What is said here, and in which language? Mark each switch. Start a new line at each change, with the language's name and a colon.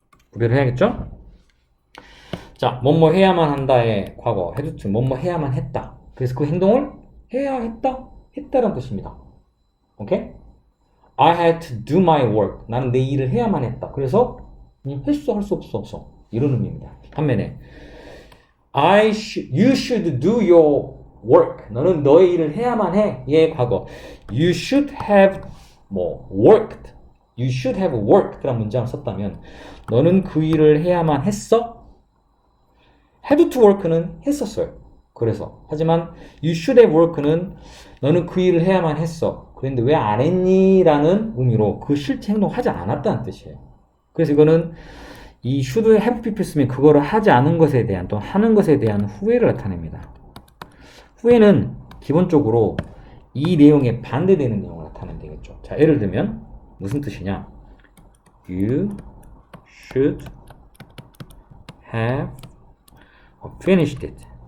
Korean: 구별을 해야겠죠? 자, 뭐뭐 해야만 한다의 과거
English: had to,
Korean: 뭐뭐 해야만 했다. 그래서 그 행동을 해야 했다? 했다라는 뜻입니다. 오케이?
English: I had to do my work.
Korean: 나는 내 일을 해야만 했다. 그래서 했어, 할 수 없어. 이런 의미입니다. 반면에
English: you should do your work.
Korean: 너는 너의 일을 해야만 해. 얘의 과거.
English: You should have worked. You should have worked
Korean: 라는 문장을 썼다면 너는 그 일을 해야만 했어?
English: had to work
Korean: 는 했었어요. 그래서 하지만
English: you should have work
Korean: 는 너는 그 일을 해야만 했어. 그런데 왜 안 했니? 라는 의미로 그 실제 행동을 하지 않았다는 뜻이에요. 그래서 이거는 이
English: should have pp
Korean: 쓰면 그거를 하지 않은 것에 대한 또 하는 것에 대한 후회를 나타냅니다. 후회는 기본적으로 이 내용에 반대되는 내용을 나타내면 되겠죠. 자, 예를 들면 무슨 뜻이냐?
English: You should have finished it.